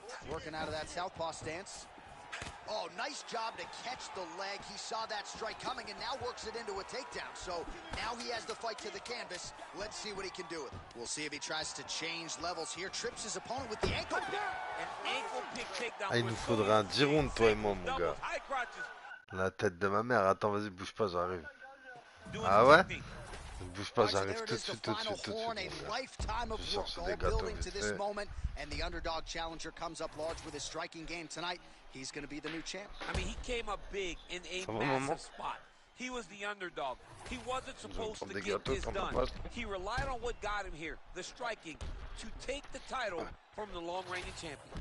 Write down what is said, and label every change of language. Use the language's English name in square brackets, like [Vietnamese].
[English] Working out of that southpaw stance. Oh, nice job to catch the leg. He saw that strike coming and now works it into a takedown. So now he has the fight to the canvas. Let's see what he can do with it. We'll see if he tries to change levels here. Trips his opponent with the ankle pick. An ankle pick takedown. [French] Ah, il nous faudrait un 10 rounds, toi et moi, mon gars. La tête de ma mère. Attends, vas-y, bouge pas, j'arrive. Ah ouais? Bouge pas, j'arrive tout de suite, tout de suite, tout de suite. Je cherche des gâteaux vite fait. [English] And the underdog challenger comes up large with his striking game tonight. He's going to be the new champ. I mean, he came up big in a massive spot. He was the underdog. He wasn't supposed to get this done. He relied on what got him here, the striking, to take the title from the long-reigning champion.